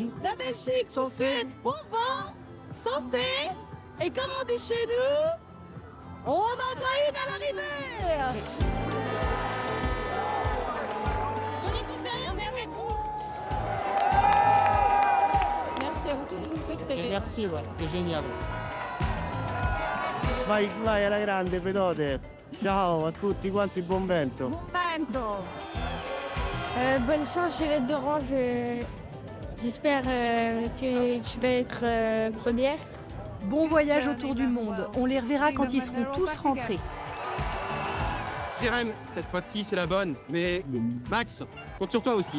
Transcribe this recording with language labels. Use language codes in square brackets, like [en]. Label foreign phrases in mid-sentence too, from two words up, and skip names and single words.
[fr] La Belgique, on fait bon vent, santé, et comme on dit chez nous, on en a une à l'arrivée. Merci à vous tous. Merci, ouais, c'est génial. [it] Vai alla grande, Pedote. Ciao a tutti quanti, buon vento. Vento. [fr] Bonne chance, Juliette d'Orange. J'espère que tu vas être première. Bon voyage autour du monde. On les reverra quand ils seront tous rentrés. Jérém, cette fois-ci c'est la bonne. Mais Max, compte sur toi aussi.